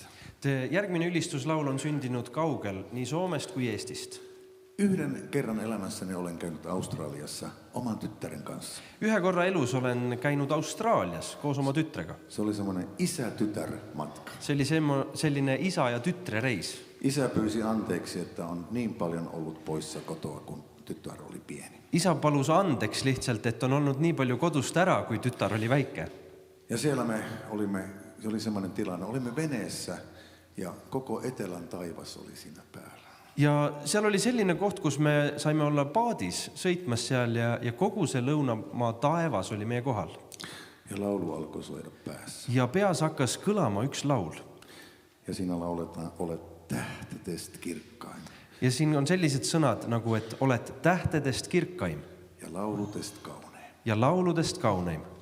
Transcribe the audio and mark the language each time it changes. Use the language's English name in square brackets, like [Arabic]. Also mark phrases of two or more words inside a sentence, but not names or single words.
[Estonian] Järgmine ylistuslaul on sündinud kaugel nii Soomest kui Eestist. [Finnish] Yhden kerran elämässäni olen käynyt Australiassa oman tyttären kanssa. [Estonian] Ühe korra elus olen käinud Austraalias koos oma tütrega. [Finnish] Se oli semmoinen isä-tytär-matka. [Estonian] See oli selline isa ja tütre reis. [Finnish] Isä pyysi anteeksi, että on niin paljon ollut poissa kotoa, kun tytär oli pieni. [Estonian] Isa palus andeks lihtsalt, et on olnud nii palju kodust ära, kui tütar oli väike. [Finnish] Ja siellä me olimme, se oli semmoinen tilanne, olimme veneessä ja koko etelän taivas oli siinä päällä. [Estonian] Ja seal oli selline koht, kus me saime olla paadis sõitmas seal ja kogu see lõunamaa taevas oli meie kohal. [Finnish] Ja laulu alkoi soida päässä. [Estonian] Ja peas hakkas kõlama üks laul. [Finnish] Ja siinä lauletaan, olet tähtedest kirkkain. [Estonian] Ja siin on sellised sõnad nagu, et oled tähtedest kirkkaim. Ja lauludest kauneim. Ja lauludest kauneim.